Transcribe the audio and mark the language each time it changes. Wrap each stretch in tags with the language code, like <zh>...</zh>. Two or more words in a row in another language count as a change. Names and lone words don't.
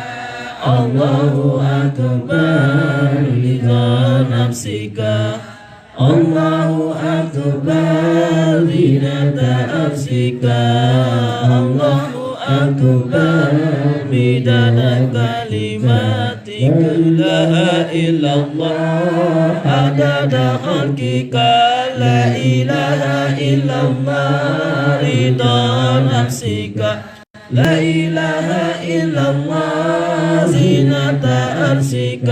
<ar>الله أكبر رضا نفسك. الله أكبر زنة عرشك. الله أكبر مداد كلماتك. لا إله إلا الله عدد خلقك. لا إله إلا الله رضا نفسك. لا إله إلا الله زنة عرشك.</ar>